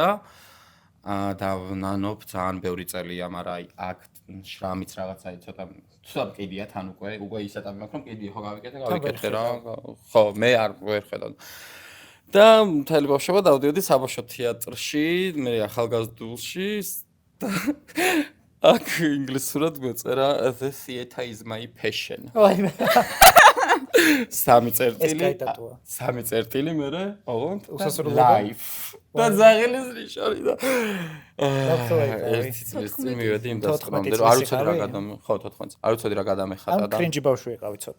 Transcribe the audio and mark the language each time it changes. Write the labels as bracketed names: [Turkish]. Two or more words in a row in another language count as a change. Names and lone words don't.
[Georgian] და ნანობ ძალიან ბევრი წელია, მაგრამ აი აქ შრამიც რაღაცა ცოტა კიდია თან უკვე ისეთები მაქვს, რომ კიდია ხო გავიკეთე რა. ხო, მე არ ვერ ხედავ. და მთელი ბავშვობა დავდიოდი საბავშვო თეატრში, მე ახალგაზრდულში აქ ინგლისურად გვეწერა [English] the theater is my passion. [Georgian] სამი წერტილი მერე, ოღონდ life. და ზაღილის ნიშანი და ერთი წლის წინ მივედი იმ დასკვნამდე, რომ არ ვიცოდი რა გადამეხატა. ხო, 14 წელს. არ ვიცოდი რა გადამეხატა და კრინჯი ბავშვი ვიყავი ცოტა.